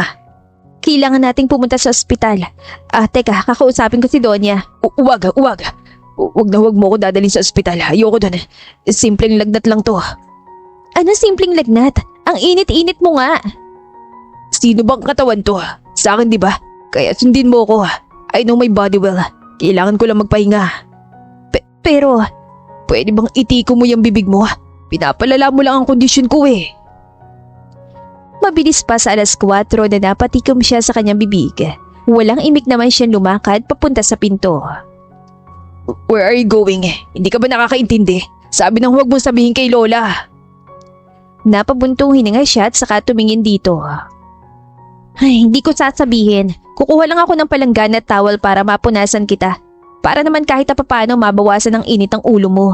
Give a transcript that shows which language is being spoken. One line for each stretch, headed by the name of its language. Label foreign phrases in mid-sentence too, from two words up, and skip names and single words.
Filipino: Kailangan nating pumunta sa ospital. Teka, kakausapin ko si Donya. Uwag. Huwag mo ako dadalhin sa ospital. Ayoko doon. Simpleng lagnat lang to. Ano simpleng lagnat? Ang init-init mo nga. Sino bang katawan to? Sa akin, di ba? Kaya sundin mo ako.
English: I know my body well.
Filipino: Kailangan ko lang magpahinga. Pero, pwede bang itiko mo yung bibig mo? Pinapalala mo lang ang kondisyon ko eh. Mabilis pa sa 4:00 na napatikom siya sa kanyang bibig. Walang imik naman siyang lumakad papunta sa pinto.
English: Where are you going?
Filipino: Hindi ka ba nakakaintindi? Sabi nang huwag mong sabihin kay Lola. Napabuntong hininga siya at saka tumingin dito. Ay, hindi ko sasabihin. Kukuha lang ako ng palanggana at towel para mapunasan kita. Para naman kahit papaano mabawasan ang init ng ulo mo.